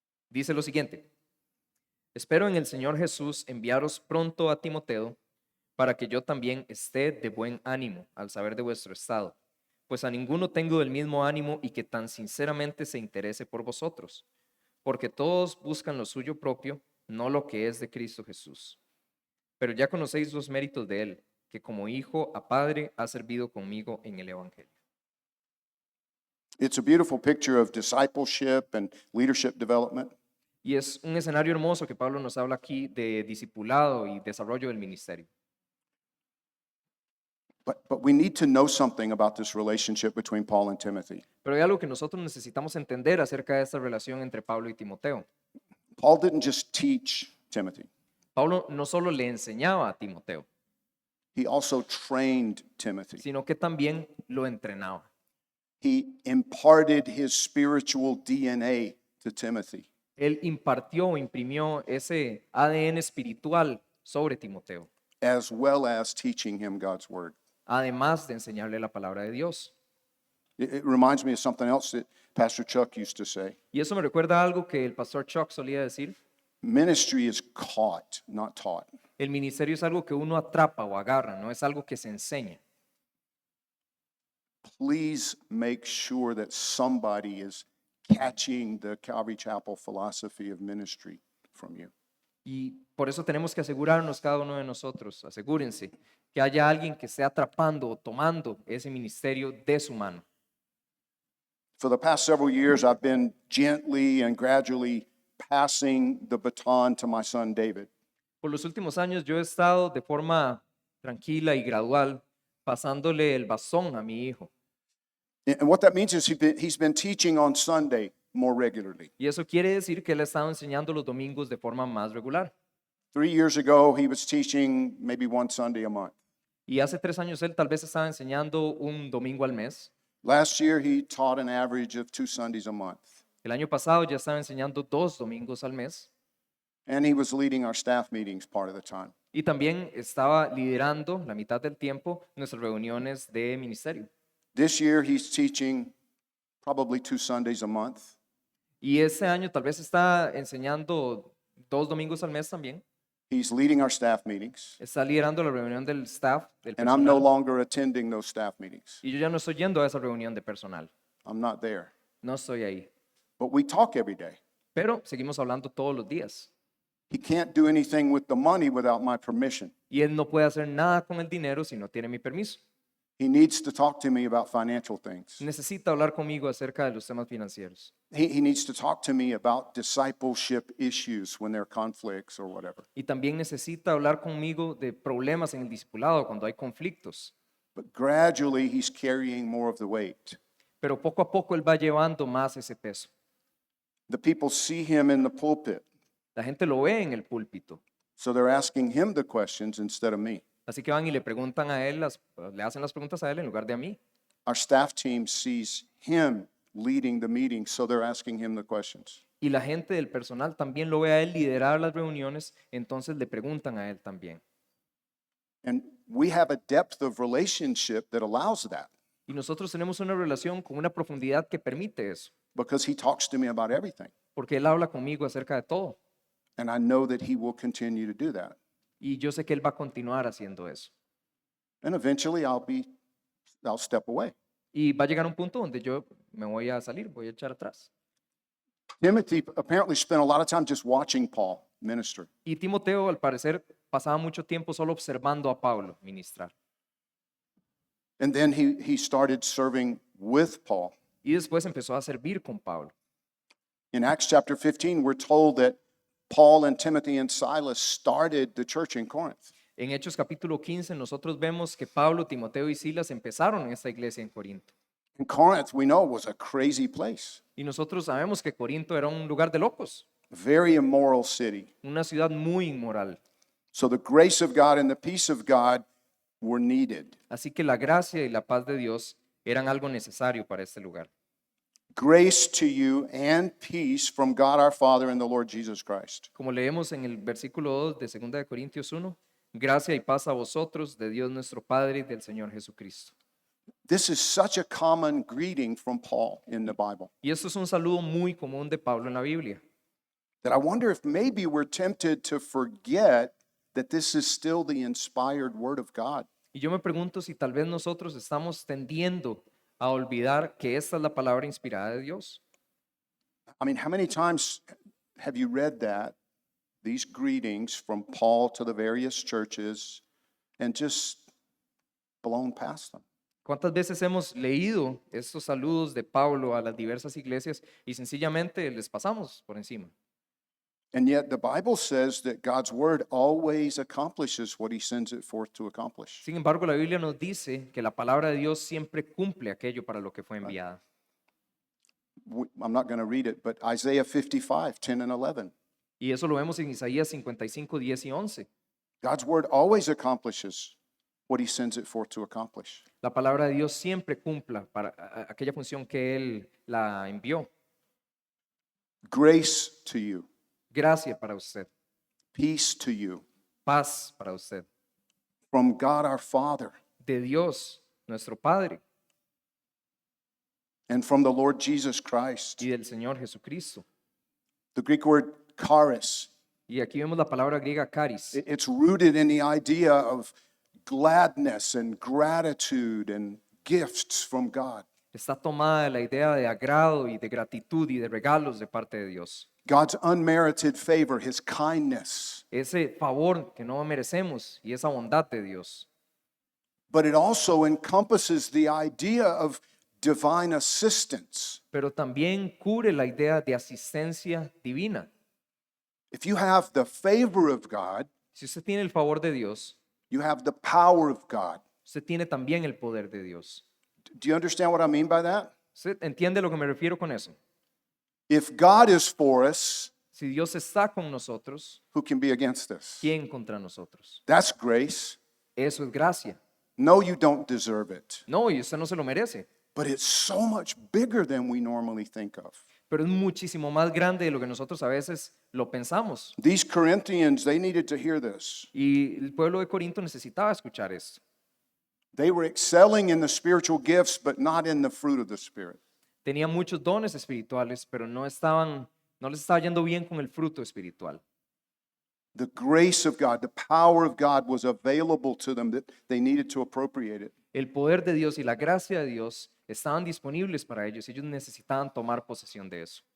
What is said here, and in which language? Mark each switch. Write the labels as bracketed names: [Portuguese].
[Spanish] Dice lo siguiente: espero en el Señor Jesús enviaros pronto a Timoteo, para que yo también esté de buen ánimo al saber de vuestro estado, pues a ninguno tengo del mismo ánimo y que tan sinceramente se interese por vosotros, porque todos buscan lo suyo propio, no lo que es de Cristo Jesús. Pero ya conocéis los méritos de él, que como hijo a padre ha servido conmigo en el Evangelio. [English] It's a beautiful picture of discipleship and leadership development. [Spanish] Y es un escenario hermoso que Pablo nos habla aquí de discipulado y desarrollo del ministerio. [English] But we need to know something about this relationship between Paul and Timothy. [Spanish] Pero hay algo que nosotros necesitamos entender acerca de esta relación entre Pablo y Timoteo. [English] Paul didn't just teach Timothy, [Spanish] Pablo no solo le enseñaba a Timoteo, [English] he also trained Timothy. [Spanish] sino que también lo entrenaba. [English] He imparted his spiritual DNA to Timothy. [Spanish] Él impartió, imprimió ese ADN espiritual sobre Timoteo, [English] as well as teaching him God's word. [Spanish] además de enseñarle la palabra de Dios. [English] It reminds me of something else that Pastor Chuck used to say. [Spanish] Y eso me recuerda algo que el pastor Chuck solía decir: [English] Ministry is caught, not taught. [Spanish] el ministerio es algo que uno atrapa o agarra, no es algo que se enseña. [English] Please make sure that somebody is catching the Calvary Chapel philosophy of ministry from you. [Spanish] Y por eso tenemos que asegurarnos cada uno de nosotros, asegúrense que haya alguien que esté atrapando o tomando ese ministerio de su mano. [English] For the past several years, I've been gently and gradually passing the baton to my son David. [Spanish] Por los últimos años yo he estado de forma tranquila y gradual pasándole el bastón a mi hijo. [English] And what that means is he's been teaching on Sunday more regularly. [Spanish] Y eso quiere decir que él ha estado enseñando los domingos de forma más regular. [English] 3 years ago, he was teaching maybe one Sunday a month. [Spanish] Y hace 3 años él tal vez estaba enseñando un domingo al mes. [English] Last year, he taught an average of 2 Sundays a month. [Spanish] El año pasado ya estaba enseñando 2 domingos al mes. [English] And he was leading our staff meetings part of the time. [Spanish] Y también estaba liderando la mitad del tiempo nuestras reuniones de ministerio. [English] This year, he's teaching probably 2 Sundays a month. [Spanish] Y este año tal vez está enseñando 2 domingos al mes también. [English] He's leading our staff meetings. [Spanish] Está liderando la reunión del staff, del [English] And I'm no [Spanish] personal. [English] longer attending those staff meetings. [Spanish] Y yo ya no estoy yendo a esa reunión de personal. [English] I'm not there. [Spanish] No estoy ahí. [English] But we talk every day. [Spanish] Pero seguimos hablando todos los días. [English] He can't do anything with the money without my permission. [Spanish] Y él no puede hacer nada con el dinero si no tiene mi permiso. [English] He needs to talk to me about financial things. [Spanish] Necesita hablar conmigo acerca de los temas financieros. [English] He needs to talk to me about discipleship issues when there are conflicts or whatever. [Spanish] Y también necesita hablar conmigo de problemas en el discipulado cuando hay conflictos. [English] But gradually, he's carrying more of the weight. [Spanish] Pero poco a poco él va llevando más ese peso. [English] The people see him in the pulpit, [Spanish] La gente lo ve en el púlpito. [English] so they're asking him the questions instead of me. [Spanish] Así que van y le preguntan a él, le hacen las preguntas a él en lugar de a mí. [English] Our staff team sees him leading the meeting, so they're asking him the questions. [Spanish] Y la gente del personal también lo ve a él liderar las reuniones, entonces le preguntan a él también. [English] And we have a depth of relationship that allows that [Spanish] Y nosotros tenemos una relación con una profundidad que permite eso, [English] because he talks to me about everything. [Spanish] porque él habla conmigo acerca de todo. [English] And I know that he will continue to do that. [Spanish] Y yo sé que él va a continuar haciendo eso. [English] And eventually I'll step away. [Spanish] Y va a llegar un punto donde yo me voy a salir, voy a echar atrás. [English] Timothy apparently spent a lot of time just watching Paul minister. [Spanish] Y Timoteo, al parecer, pasaba mucho tiempo solo observando a Pablo ministrar. [English] And then he started serving with Paul. [Spanish] Y después empezó a servir con Pablo. [English] In Acts chapter 15, we're told that Paul and Timothy and Silas started the church in Corinth. [Spanish] En Hechos capítulo 15 nosotros vemos que Pablo, Timoteo y Silas empezaron en esta iglesia en Corinto. [English] And Corinth, we know, was a crazy place, [Spanish] Y nosotros sabemos que Corinto era un lugar de locos, [English] a very immoral city. [Spanish] una ciudad muy inmoral. [English] So the grace of God and the peace of God were needed. [Spanish] Así que la gracia y la paz de Dios eran algo necesario para este lugar. [English] Grace to you and peace from God our Father and the Lord Jesus Christ. [Spanish] Como leemos en el versículo 2 de 2 de Corintios 1, gracia y paz a vosotros de Dios nuestro Padre y del Señor Jesucristo. [English] This is such a common greeting from Paul in the Bible [Spanish] Y esto es un saludo muy común de Pablo en la Biblia. [English] that I wonder if maybe we're tempted to forget that this is still the inspired Word of God. [Spanish] Y yo me pregunto si tal vez nosotros estamos tendiendo a olvidar que esta es la palabra inspirada de Dios. [English] I mean, how many times have you read that, these greetings from Paul to the various churches, and just blown past them? [Spanish] ¿Cuántas veces hemos leído estos saludos de Pablo a las diversas iglesias y sencillamente les pasamos por encima? [English] And yet the Bible says that God's Word always accomplishes what He sends it forth to accomplish. [Spanish] Sin embargo, la Biblia nos dice que la palabra de Dios siempre cumple aquello para lo que fue enviada. [English] I'm not going to read it, but Isaiah 55, 10 and 11. [Spanish] Y eso lo vemos en Isaías 55, 10 y 11. [English] God's Word always accomplishes what He sends it forth to accomplish. [Spanish] La palabra de Dios siempre cumpla para aquella función que Él la envió. [English] Grace to you, [Spanish] Gracia para usted, [English] peace to you, [Spanish] paz para usted, [English] from God our Father [Spanish] de Dios, nuestro Padre, [English] and from the Lord Jesus Christ. [Spanish] y del Señor Jesucristo. [English] The Greek word charis, [Spanish] Y aquí vemos la palabra griega charis. [English] it's rooted in the idea of gladness and gratitude and gifts from God. [Spanish] Está tomada de la idea de agrado y de gratitud y de regalos de parte de Dios. [English] God's unmerited favor, His kindness. [Spanish] Ese favor que no merecemos y esa bondad de Dios. [English] But it also encompasses the idea of divine assistance. [Spanish] Pero también cubre la idea de asistencia divina. [English] If you have the favor of God, [Spanish] Si usted tiene el favor de Dios, [English] you have the power of God. [Spanish] usted tiene también el poder de Dios. [English] Do you understand what I mean by that? [Spanish] ¿Usted entiende lo que me refiero con eso? [English] If God is for us, [Spanish] Si Dios está con nosotros, [English] who can be against us? [Spanish] ¿quién contra nosotros? [English] That's grace. [Spanish] Eso es gracia. [English] No, you don't deserve it. [Spanish] No, y usted no se lo merece. [English] But it's so much bigger than we normally think of. [Spanish] Pero es muchísimo más grande de lo que nosotros a veces lo pensamos. [English] These Corinthians, they needed to hear this. [Spanish] Y el pueblo de Corinto necesitaba escuchar esto. [English] They were excelling in the spiritual gifts, but not in the fruit of the Spirit. [Spanish] Tenían muchos dones espirituales, pero no les estaba yendo bien con el fruto espiritual. [English] The grace of God, the power of God was available to them that they needed to appropriate it. [Spanish] El poder de Dios y la gracia de Dios estaban disponibles para ellos y ellos necesitaban tomar posesión de eso.